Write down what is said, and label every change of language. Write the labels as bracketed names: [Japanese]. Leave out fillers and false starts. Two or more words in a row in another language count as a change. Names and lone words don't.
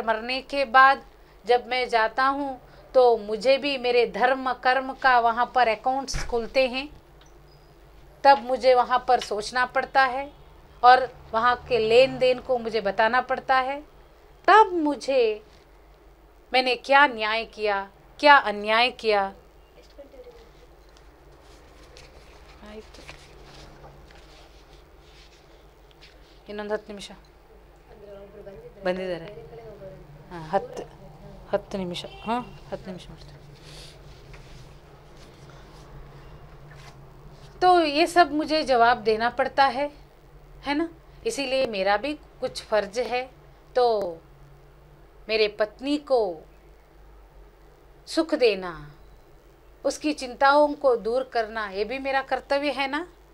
[Hindi] मरने के बाद जब मैं जाता हूँ तो मुझे भी मेरे धर्म कर्म का वहाँ पर अकाउंट्स खुलते हैं, तब मुझे वहाँ पर सोचना पड़ता है और वहाँ के लेन देन को मुझे बताना पड़ता है। तब मुझे मैंने क्या न्याय किया, क्या अन्याय किया, [Kannada] ಇನ್ನೊಂದು 10 ನಿಮಿಷ ಬಂದಿದ್ದಾರೆ. ಹಾಂ 10 ನಿಮಿಷ. ಹಾಂ 10 ನಿಮಿಷ ಮಾಡ್ತೀನಿ. [Hindi] तो ये सब मुझे जवाब देना पड़ता है ना, इसीलिए मेरा भी कुछ फर्ज है। तो मेरे पत्नी को सुख देना, उसकी चिंताओं को दूर करना, ये भी मेरा कर्तव्य है ना।